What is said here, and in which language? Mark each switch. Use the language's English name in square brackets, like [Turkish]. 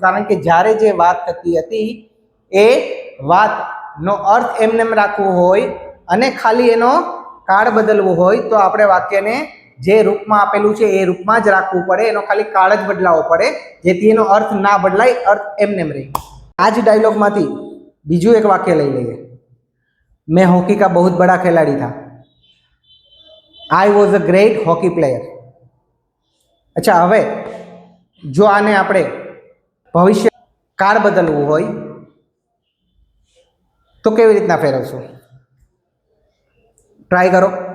[Gujarati] કારણ કે જ્યારે જે વાત થતી હતી એ વાતનો અર્થ એમને રાખવો હોય અને ખાલી એનો કાળ બદલવો હોય તો આપણે વાક્યને જે રૂપમાં આપેલું છે એ રૂપમાં જ રાખવું પડે, એનો ખાલી કાળ જ બદલાવવો પડે જેથી એનો અર્થ ના બદલાય, અર્થ એમને રહે. આ જ ડાયલોગમાંથી બીજું એક વાક્ય લઈ લઈએ. [Hindi] मैं हॉकी का बहुत बड़ा खिलाड़ी था, [English] I was a great hockey player. [Gujarati] अच्छा, હવે જો આને આપણે ભવિષ્ય કાળ બદલવું હોય તો કેવી રીતના ફેરવશું? ટ્રાય કરો.